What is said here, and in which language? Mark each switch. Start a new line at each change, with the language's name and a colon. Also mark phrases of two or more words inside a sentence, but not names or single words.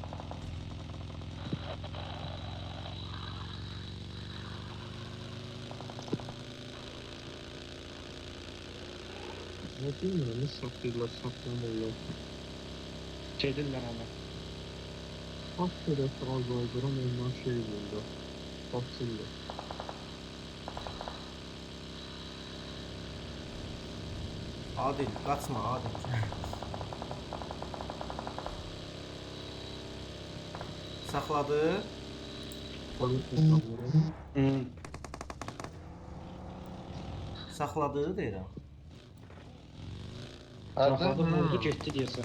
Azerbaijani: Ne bilmirəm, nə satırlar, satmırlar. Gedirlər hələ.
Turkish: Bak şöyle az öldürüm ondan şey buldu. Basıldı. Adil, kaçma Adil.
Azerbaijani: Saxladı. Polis insanları. Saxladı deyirəm. Saxladı, vurdu, getdi deyəsən.